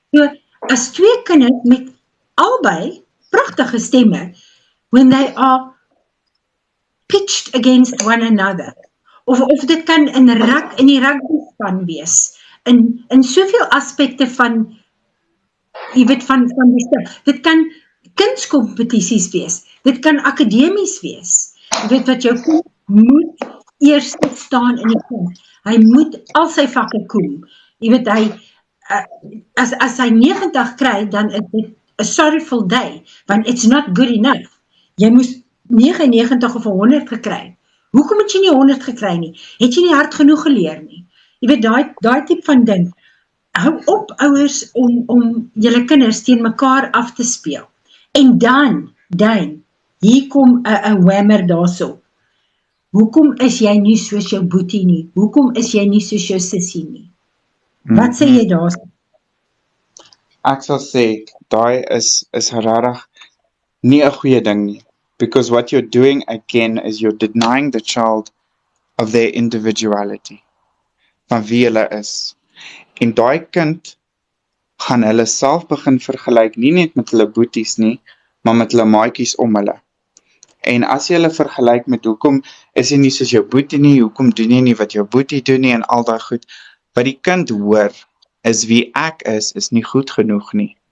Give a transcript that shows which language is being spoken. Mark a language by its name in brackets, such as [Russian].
[Afrikaans] So, as twee kinders met albei pragtige stemme, [English] when they are pitched against one another, [Afrikaans] of dit kan in die rugby span wees, in soveel aspekte van, jy weet, van die stem. Dit kan kunskompetisies wees, dit kan akademies wees, jy weet wat jou kind moet eers staan in die kind. Hy moet al sy vakke kom. Jy weet, as hy 90 kry, dan is dit [English] a sorrowful day, [Afrikaans] want [English] it's not good enough. [Afrikaans] Jy moes 99 of 100 gekry. Hoekom het jy nie 100 gekry nie? Het jy nie hard genoeg geleer nie? Jy weet, daai tipe van ding. Hou op, ouers, om julle kinders teen mekaar af te speel. En dan, hier kom 'n whammer daarso. Hoekom is jy nie soos jou boetie nie? Hoekom is jy nie soos jou sussie nie? Wat sê jy daarso? Ek sal sê, daai is regtig nie 'n goeie ding nie. [English] Because what you're doing again is you're denying the child of their individuality. [Afrikaans] Van wie hulle is. En daai kind gaan hulle self begin vergelyk, nie net met hulle boeties nie, maar met hulle maatjies om hulle. En as jy hulle vergelyk met hoekom is jy nie soos jou boetie nie, hoekom doen jy nie wat jou boetie doen nie en al daai goed, wat die kind hoor is wie ek is nie goed genoeg nie.